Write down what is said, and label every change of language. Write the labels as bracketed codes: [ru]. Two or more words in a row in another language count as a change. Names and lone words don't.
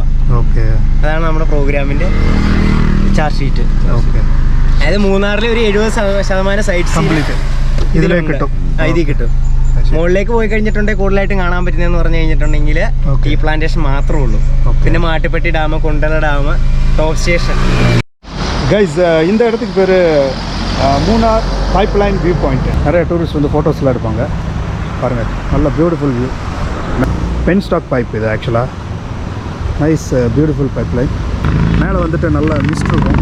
[ml] അതാണ് നമ്മുടെ പ്രോഗ്രാമിന്റെ [en] charge sheet. [ml] അതായത് മൂന്നാറിലെ ഒരു 70% സൈറ്റ് ഇതിൽ കിട്ടും. മുകളിലേക്ക് പോയി കഴിഞ്ഞിട്ടുണ്ടെങ്കിൽ കൂടുതലായിട്ടും കാണാൻ പറ്റുന്നതെന്ന് പറഞ്ഞു കഴിഞ്ഞിട്ടുണ്ടെങ്കിൽ ഈ പ്ലാന്റേഷൻ മാത്രമേ ഉള്ളൂ. പിന്നെ മാട്ടുപ്പെട്ടി ഡാം, കുണ്ടല ഡാം, ടോപ്പ് സ്റ്റേഷൻ. [ta] கைஸ், இந்த இடத்துக்கு பேர் மூணார் பைப்லைன் வியூ பாயிண்ட். நிறைய டூரிஸ்ட் வந்து ஃபோட்டோஸ்லாம் எடுப்பாங்க. பாருங்கள், நல்ல [en] beautiful view. pen stock pipe [ta] இது ஆக்சுவலாக. [en] nice beautiful pipeline. [ta] மேலே வந்துட்டு நல்லா மிஸ்ட் இருக்கும்.